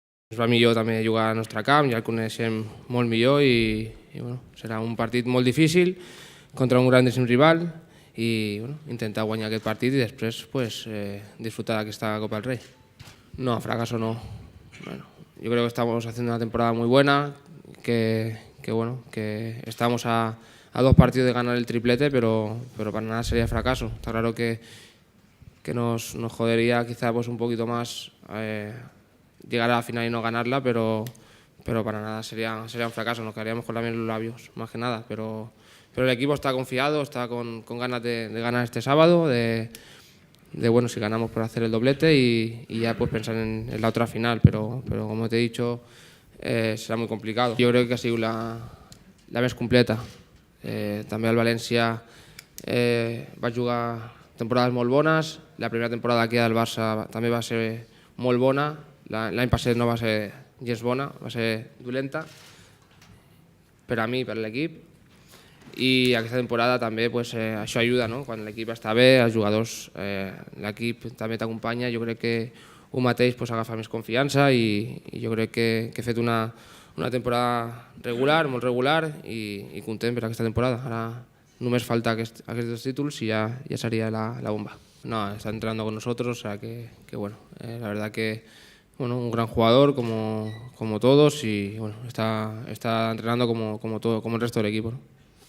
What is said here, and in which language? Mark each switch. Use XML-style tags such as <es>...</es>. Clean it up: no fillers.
<ca>Es va millor també jugar al nostre camp, ja el coneixem molt millor i bueno, serà un partit molt difícil contra un grandíssim rival y bueno, intentar guanyar aquest partit</ca> <es>y después pues, disfrutar</es> <ca>d'aquesta Copa del Rey.</ca> <es>No, fracaso no. Bueno, yo creo que estamos haciendo una temporada muy buena, que estamos a 2 partidos de ganar el triplete, pero para nada sería fracaso. Está claro que nos jodería quizá pues, un poquito más llegar a la final y no ganarla, pero para nada sería un fracaso, nos quedaríamos con la miel en los labios, más que nada. Pero el equipo está confiado, está con ganas de ganar este sábado, de bueno, si ganamos por hacer el doblete y ya pues pensar en la otra final, pero como te he dicho, será muy complicado. Yo creo que ha sido la</es> <ca>més completa. També el València va jugar temporades molt bones, la primera temporada aquí del Barça també va ser molt bona, l'any passat no va ser gens bona, va ser dolenta per a mi i per l'equip, i aquesta temporada també pues, això ajuda, no? Quan l'equip està bé, els jugadors, l'equip també t'acompanya, jo crec que un mateix pues, agafa més confiança i jo crec que he fet una temporada regular, molt regular i content per aquesta temporada. Ara només falta aquests 2 títulos</ca> <es>y ya sería la bomba.</es> <ca>No, está entrenando con nosotros, o sea que bueno, la verdad que bueno, un gran jugador como todos y bueno, está entrenando como el resto del equipo, ¿no?</ca>